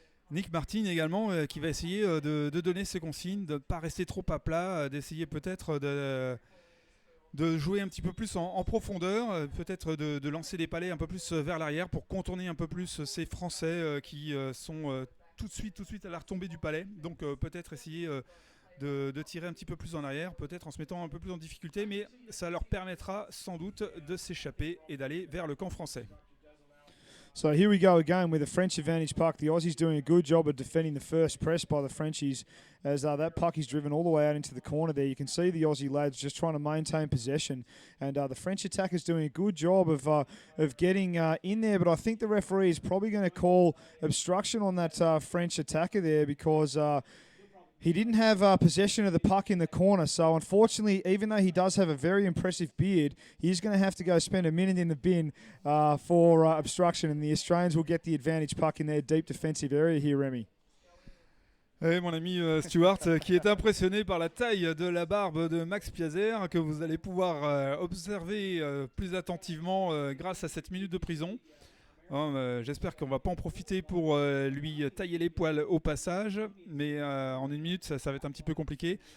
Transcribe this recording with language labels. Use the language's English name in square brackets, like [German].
[French] Nick Martin également qui va essayer de donner ses consignes, de ne pas rester trop à plat, d'essayer peut-être de jouer un petit peu plus en profondeur, peut-être de lancer des palets un peu plus vers l'arrière pour contourner un peu plus ces Français qui sont tout de suite à la retombée du palais. Donc peut-être essayer de tirer un petit peu plus en arrière, peut-être en se mettant un peu plus en difficulté, mais ça leur permettra sans doute de s'échapper et d'aller vers le camp français. [English] So here we go again with a French advantage puck. The Aussies doing a good job of defending the first press by the Frenchies as that puck is driven all the way out into the corner there. You can see the Aussie lads just trying to maintain possession. And the French attack is doing a good job of getting in there. But I think the referee is probably going to call obstruction on that French attacker there because he didn't have possession of the puck in the corner. So unfortunately, even though he does have a very impressive beard, he's going to have to go spend a minute in the bin for obstruction. And the Australians will get the advantage puck in their deep defensive area here, Remy. [French] Et mon ami Stuart qui est impressionné par la taille de la barbe de Max Piazer que vous allez pouvoir observer plus attentivement grâce à cette minute de prison. J'espère qu'on va pas en profiter pour lui tailler les poils au passage, mais en une minute ça va être un petit peu compliqué.